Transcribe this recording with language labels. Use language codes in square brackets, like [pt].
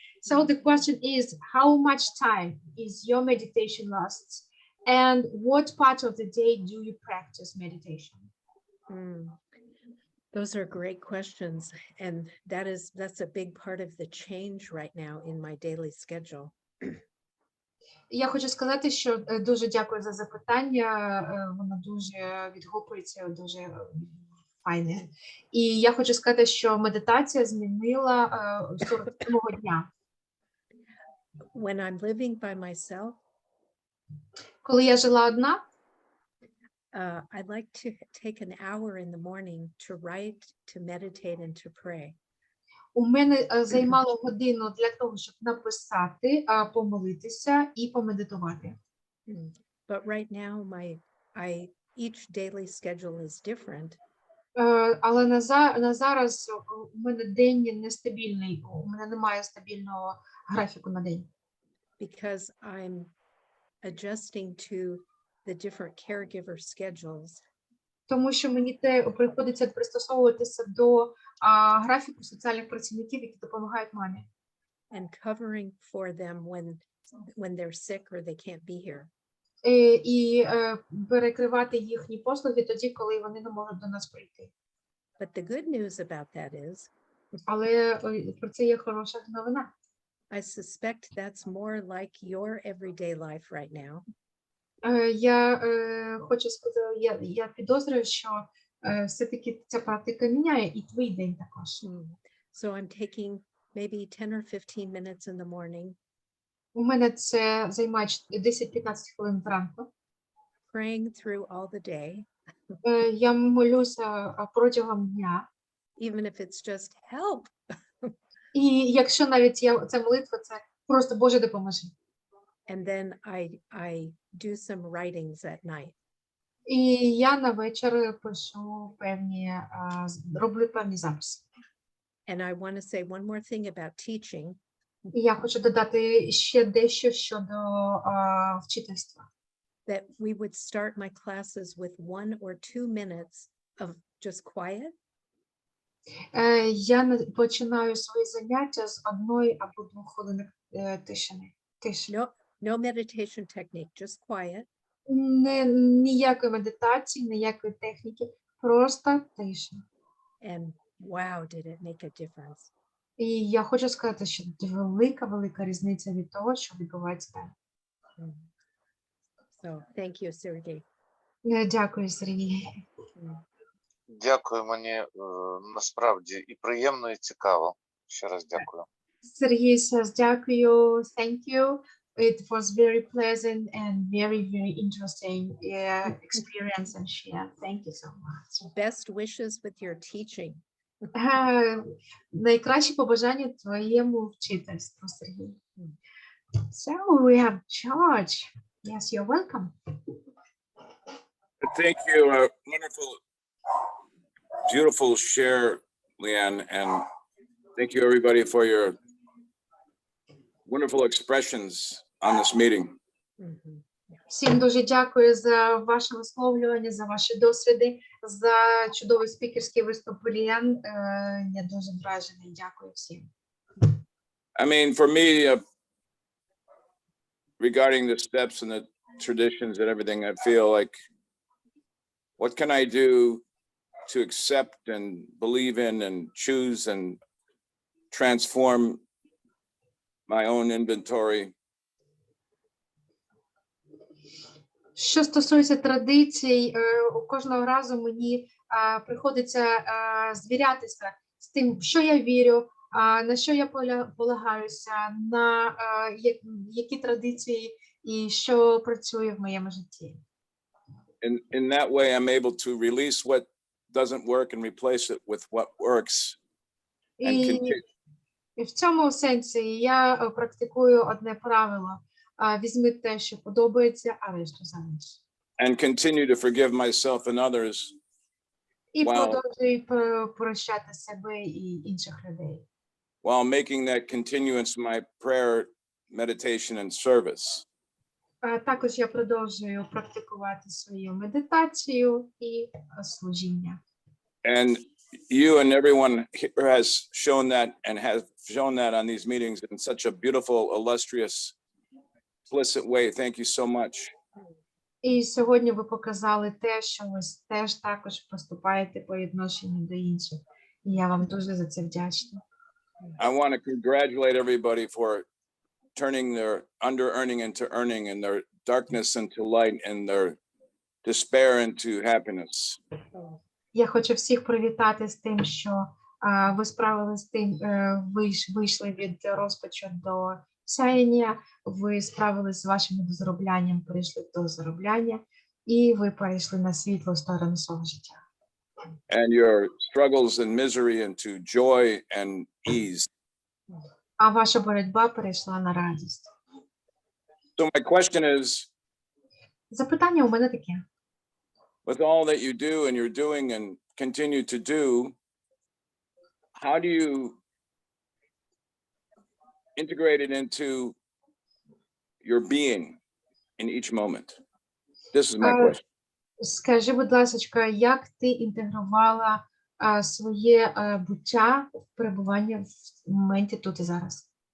[en] So the question is, how much time is your meditation lasts, and what part of the day do you practice meditation? Those are great questions, and that's a big part of the change right now in my daily schedule. [uk] Я хочу сказати, що дуже дякую за запитання, воно дуже відгукується, дуже файне. І я хочу сказати, що медитація змінила 47-го дня. [en] When I'm living by myself, [uk] Коли я жила одна, [en] I'd like to take an hour in the morning to write, to meditate, and to pray. [uk] у мене займало годину для того, щоб написати, помолитися і помедитувати. [en] But right now, each daily schedule is different. [uk] Але на зараз у мене день нестабільний, у мене немає стабільного графіку на день. [en] Because I'm adjusting to the different caregiver schedules. [uk] Тому що мені приходиться пристосовуватися до графіку соціальних працівників, які допомагають мамі. [en] And covering for them when they're sick or they can't be here. [uk] І перекривати їхні послуги тоді, коли вони не можуть до нас прийти. [en] But the good news about that is, [uk] Але про це є хороша новина. [en] I suspect that's more like your everyday life right now. [uk] Я хочу сказати, я підозрюю, що все-таки ця практика міняє і твій день також. [en] So I'm taking maybe 10 or 15 minutes in the morning. [uk] У мене це займає 10-15 хвилин зранку. [en] Praying through all the day. [uk] Я молюся протягом дня. [en] Even if it's just help. [uk] І якщо навіть ця молитва, це просто Боже допоможи. [en] And then I do some writings at night. [uk] І я на вечір пишу роблю певні записи. [en] And I want to say one more thing about teaching. [uk] І я хочу додати ще дещо щодо вчительства. [en] that we would start my classes with 1 or 2 minutes of just quiet. [uk] Я починаю свої заняття з 1 або 2 хвилин тиші. [en] No meditation technique, just quiet. [uk] Ніякої медитації, ніякої техніки, просто тиша. [en] And wow, did it make a difference. [uk] І я хочу сказати, що велика різниця від того, що відбувається далі. [en] So thank you, Sergey. [uk] Дякую, Сергій. Дякую, мені насправді і приємно, і цікаво. Ще раз дякую. [en] Сергій says, дякую, thank you. It was very pleasant and very interesting experience and share. Thank you so much. Best wishes with your teaching. [uk] Найкращі побажання твоєму вчительству, Сергій. [en] So we have George. Yes, you're welcome. Thank you. Wonderful, beautiful share, Leanne, and thank you everybody for your wonderful expressions on this meeting. [uk] Всім дуже дякую за ваше висловлювання, за ваші досвіди, за чудовий спікерський виступ, Ліан. Я дуже вражений. Дякую всім. [en] I mean, for me, regarding the steps and the traditions and everything, I feel like, what can I do to accept and believe in and choose and transform my own inventory? [uk] Що стосується традицій, кожного разу мені приходиться звірятися з тим, в що я вірю, на що я полагаюся, на які традиції і що працює в моєму житті. [en] In that way, I'm able to release what doesn't work and replace it with what works. And continue. [uk] І в цьому сенсі я практикую одне правило. Візьми те, що подобається, а решту залиш. [en] And continue to forgive myself and others. [uk] І продовжуй прощати себе і інших людей. [en] While making that continuance my prayer, meditation, and service. [uk] Також я продовжую практикувати свою медитацію і служіння. [en] And you and everyone here has shown that and has shown that on these meetings in such a beautiful, illustrious, explicit way. Thank you so much. [uk] І сьогодні ви показали те, що ви теж також поступаєте по відношенню до інших. І я вам дуже за це вдячна. [en] I want to congratulate everybody for turning their under-earning into earning and their darkness into light and their despair into happiness. [uk] Я хочу всіх привітати з тим, що ви справилися з тим, вийшли від розпачу до сяєння, ви справилися з вашим дозароблянням, перейшли до заробляння, і ви перейшли на світлу сторону свого життя. [en] And your struggles and misery into joy and ease. [uk] А ваша боротьба перейшла на радість. [en] So my question is, [uk] Запитання у мене таке. [en] with all that you do and you're doing and continue to do, how do you integrate it into your being in each moment? This is my question. [uk] Скажи, будь ласка, як ти інтегрувала своє буття, перебування в моменті тут і зараз?